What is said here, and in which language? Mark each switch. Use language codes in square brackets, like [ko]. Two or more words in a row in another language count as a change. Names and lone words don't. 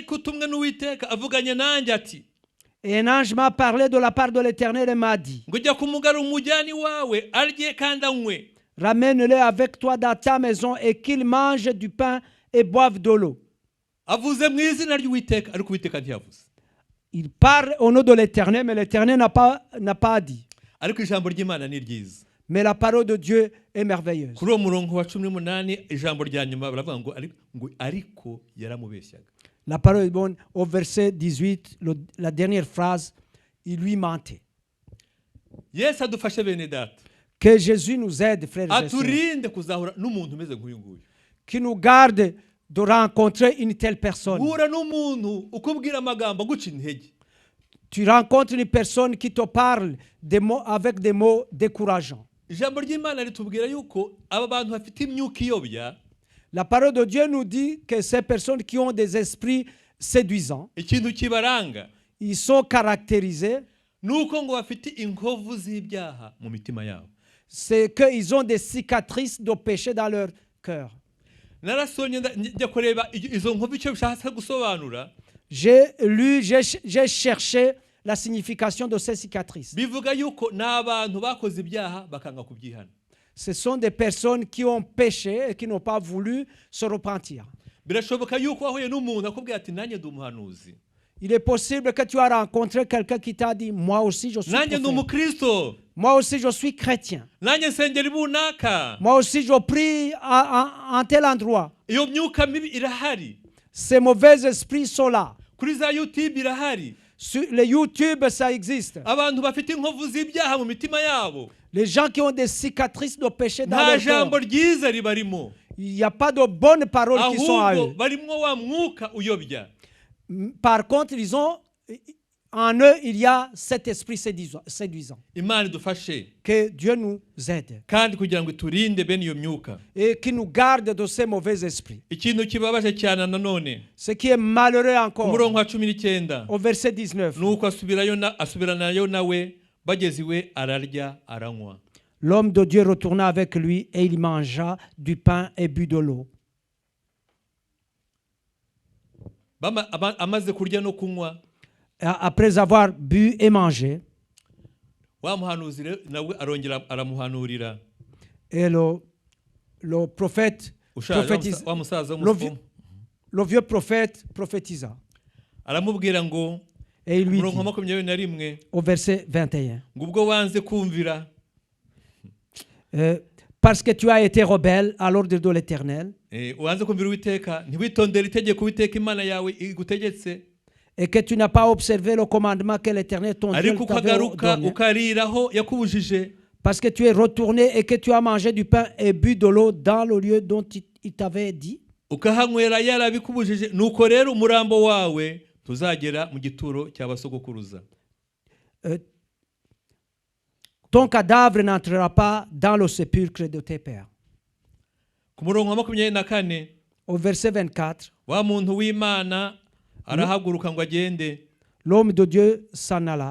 [fr] Et un ange m'a parlé de la part de l'Éternel et m'a dit, ramène-le avec toi dans ta maison et qu'il mange du pain et boive de l'eau. Il parle au nom de l'Éternel, mais l'Éternel n'a pas dit. Mais la parole de Dieu est merveilleuse. [rw] kuri uwo murongo wa 18 ijambo rya nyuma baravuga ngo ariko yaramubeshyaga. [fr] La parole est bonne. Au verset 18, la dernière phrase, il lui mentait. [rw] Yesu adufashe bene data, [fr] Que Jésus nous aide, frères et sœurs. [rw] aturinde kuzahura n'umuntu umeze nk'uyu nguyu. [fr] Qui nous garde de rencontrer une telle personne. [rw] Guhura n'umuntu ukubwira amagambo guca intege. [fr] Tu rencontres une personne qui te parle des mots, avec des mots décourageants. [rw] Ijambo ry'Imana ritubwira yuko aba bantu bafite imyuka iyobya. [fr] La parole de Dieu nous dit que ces personnes qui ont des esprits séduisants, [rw] Ikintu kibaranga [fr] ils sont caractérisés, [rw] nuko ngo bafite inkovu z'ibyaha mu mitima yabo. [fr] c'est qu'ils ont des cicatrices de péché dans leur cœur. [rw] Narasonye njya kureba izo nkovu icyo bishatse gusobanura. [fr] J'ai lu, j'ai cherché la signification de ces cicatrices. [rw] Bivuga yuko n'abantu bakoze ibyaha bakanga kubyihana. [fr] Ce sont des personnes qui ont péché et qui n'ont pas voulu se repentir. [rw] Birashoboka yuko wahuye n'umuntu akubwira ati nanjye ndi umuhanuzi. [fr] Il est possible que tu as rencontré quelqu'un qui t'a dit, moi aussi je suis [rw] Nanjye ndi [fr] prophète. [rw] umukristo. [fr] Moi aussi je suis chrétien. [rw] Nanjye nsengera ibunaka. [fr] Moi aussi je prie en tel endroit. [rw] Iyo myuka mibi irahari. [fr] Ces mauvais esprits sont là. [rw] Kuri za YouTube irahari. [fr] Sur les YouTube, ça existe. [rw] Abantu bafite inkovu z'ibyaha mu mitima yabo. [fr] Les gens qui ont des cicatrices de péché dans [rw] Nta [fr] leur cœur. [rw] jambo ryiza ribarimo. [fr] Il n'y a pas de bonnes paroles qui sont à [rw] Ahubwo [fr] eux. [rw] barimo wa mwuka uyobya. [fr] Par contre, ils ont, en eux, il y a cet esprit séduisant. [rw] Imana idufashe [fr] Que Dieu nous aide [rw] kandi kugira ngo iturinde bene iyo myuka. [fr] et qui nous garde de ces mauvais esprits. [rw] Ikintu kibabaje cyane nanone [fr] Ce qui est malheureux [rw] ku [fr] encore, [rw] murongo wa 19 [fr] au verset 19, [rw] nuko asubiranayo nawe bageze iwe ararya aranywa. [fr] l'homme de Dieu retourna avec lui et il mangea du pain et but de l'eau. [rw] Amaze kurya no kunywa, [fr] Après avoir bu et mangé, [rw] wa muhanuzi nawe arongera aramuhanurira. [fr] et le prophète prophétisa, [rw] Wa musaza w'umufumu [fr] le vieux prophète prophétisa. [rw] aramubwira ngo [fr] Et il lui [rw] murongo wa [fr] dit, 21 au verset 21, [rw] ngo ubwo wanze kumvira [fr] parce que tu as été rebelle à l'ordre de l'Éternel [rw] wanze kumvira Uwiteka ntiwitondere itegeko Uwiteka Imana yawe igutegetse, [fr] et que tu n'as pas observé le commandement que l'Éternel ton Dieu [rw] ariko [fr] t'avait [rw] ukagaruka [fr] donné, [rw] ukariraho yakubujije, [fr] parce que tu es retourné et que tu as mangé du pain et bu de l'eau dans le lieu dont il t'avait dit, [rw] ukahanywera yarabikubujije, nuko rero umurambo wawe tuzagera mu gituro cy'abasogokuruza. [fr] ton cadavre n'entrera pas dans le sépulcre de tes pères. [rw] Ku murongo wa 24 [fr] Au verset 24, [rw] wa muntu w'Imana arahaguruka ngo agende, [fr] l'homme de Dieu s'en alla